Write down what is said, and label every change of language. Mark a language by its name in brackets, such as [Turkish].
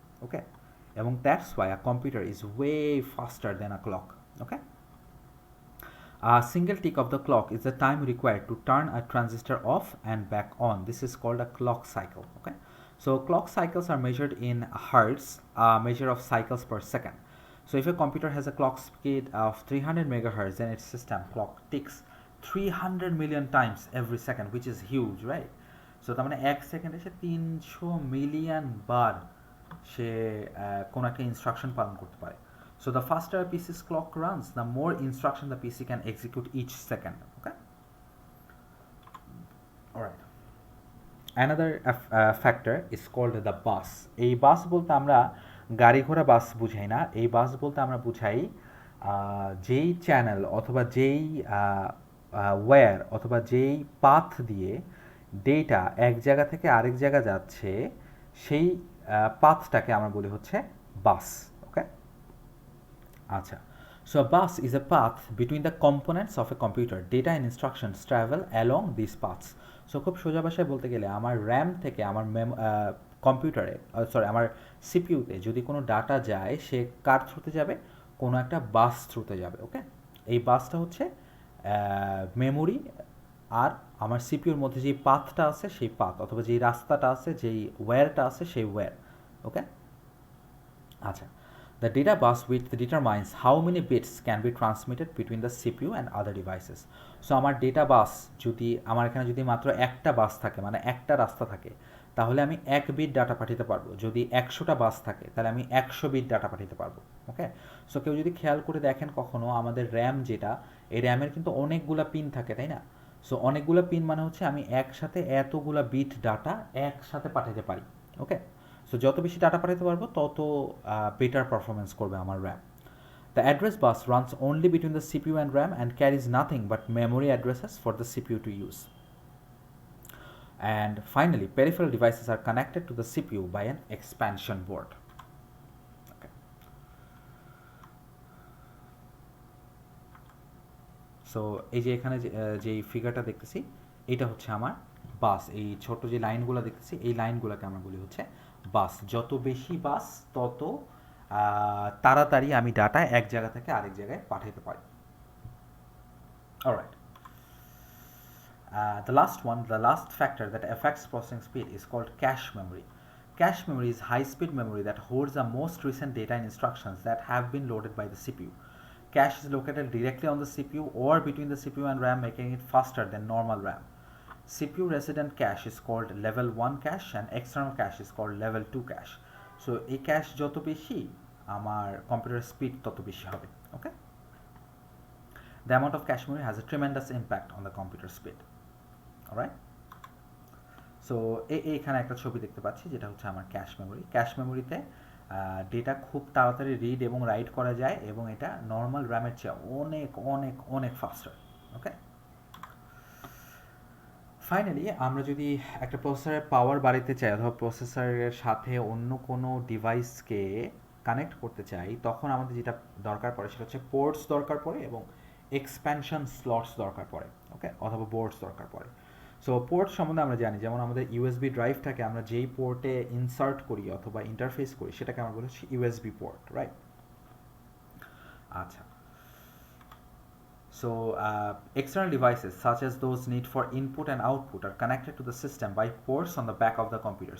[English] Okay, এবং that's why a computer is way faster than a clock. Okay, a single tick of the clock is the time required to turn a transistor off and back on. This is called a clock cycle. Okay, so clock cycles are measured in hertz, a measure of cycles per second. So if a computer has a clock speed of 300 megahertz, then its system clock ticks 300 million times every second, which is huge, right? [Bangla] So তার মানে 1 সেকেন্ডে সে 300 million বার সে কোনো একটা instruction পালন করতে পারে। [English] So the faster a PC's clock runs, the more instruction the PC can execute each second. Okay, all right. Another factor is called the bus. [Bangla] এই বাস বলতে আমরা গাড়ি ঘোড়া বাস বুঝাই না, এই বাস বলতে আমরা বুঝাই যেই চ্যানেল অথবা যেই ওয়্যার অথবা যেই পাথ দিয়ে ডেটা এক জায়গা থেকে আরেক জায়গা যাচ্ছে, সেই পাথটাকে আমরা বলি হচ্ছে বাস। [English] Okay, আচ্ছা, so a bus is a path between the components of a computer. Data and instructions travel along these paths. [Bangla] So খুব সোজা ভাষায় বলতে গেলে আমার র্যাম থেকে আমার কম্পিউটারে আমার সিপিইউতে যদি কোনো ডাটা যায়, সে কার থ্রুতে যাবে? কোনো একটা বাস থ্রুতে যাবে। ওকে, এই বাসটা হচ্ছে মেমোরি আর আমার সিপিইউর মধ্যে যেই পাথটা আছে সেই পাথ, অথবা যেই রাস্তাটা আছে, যেই ওয়্যারটা আছে সেই ওয়্যার। [English] Okay, আচ্ছা, the data bus width determines how many bits can be transmitted between the CPU and other devices. [Bangla] So আমার ডেটা বাস যদি আমার এখানে যদি মাত্র একটা বাস থাকে, মানে একটা রাস্তা থাকে, তাহলে আমি 1 বিট ডাটা পাঠাতে পারবো। যদি 100টা বাস থাকে তাহলে আমি 100 বিট ডাটা পাঠাতে পারবো। ওকে, সো কেউ যদি খেয়াল করে দেখেন কখনো, আমাদের র্যাম যেটা, এই র্যামের কিন্তু অনেকগুলা পিন থাকে, তাই না? সো অনেকগুলো পিন মানে হচ্ছে আমি একসাথে এতগুলা বিট ডাটা একসাথে পাঠাতে পারি। ওকে, সো যত বেশি ডাটা পাঠাতে পারবো তত বেটার পারফরমেন্স করবে আমার RAM. [English] The address bus runs only between the CPU and RAM and carries nothing but memory addresses for the CPU to use. And finally, peripheral devices are connected to the CPU by an expansion board. Okay. [Bangla] So এই যে এখানে যে ফিগারটা দেখতেছি এটা হচ্ছে আমার বাস। এই ছোট যে লাইনগুলো দেখতেছি এই লাইনগুলোকে আমরা বলি হচ্ছে বাস। যত বেশি বাস তত তাড়াতাড়ি আমি ডাটা এক জায়গা থেকে আরেক জায়গায় পাঠাতে পারি। [English] Alright, the last one, the last factor that affects processing speed is called cache memory. Cache memory is high-speed memory that holds the most recent data and instructions that have been loaded by the CPU. Cache is located directly on the CPU or between the CPU and RAM, making it faster than normal RAM. CPU resident cache is called level 1 cache and external cache is called level 2 cache. [Bangla] So এই cache যত বেশি আমার computer speed তত বেশি হবে। [English] Okay, the amount of cache memory has a tremendous impact on the computer speed. [Bangla] Alright, so এইখানে একটা ছবি দেখতে পাচ্ছি যেটা হচ্ছে আমার ক্যাশ মেমোরি। ক্যাশ মেমোরিতে ডেটা খুব তাড়াতাড়ি রিড এবং রাইট করা যায় এবং এটা নর্মাল র্যামের চেয়ে অনেক অনেক অনেক ফাস্টার। ওকে, ফাইনালি আমরা যদি একটা প্রসেসরের পাওয়ার বাড়াতে চাই অথবা প্রসেসরের সাথে অন্য কোনো ডিভাইসকে কানেক্ট করতে চাই তখন আমাদের যেটা দরকার পড়ে সেটা হচ্ছে পোর্টস দরকার পড়ে এবং এক্সপ্যানশন স্লটস দরকার পড়ে। ওকে, অথবা বোর্ডস দরকার পড়ে। সো পোর্ট সম্বন্ধে আমরা জানি, যেমন আমাদের ইউএসবি ড্রাইভটাকে আমরা যেই পোর্টে ইনসার্ট করি অথবা ইন্টারফেস করি সেটাকে আমরা বলি হচ্ছে ইউএসবি পোর্ট, রাইট? [English] আচ্ছা, so external devices such as those need for input and output are connected to the system by ports on the back of the computer.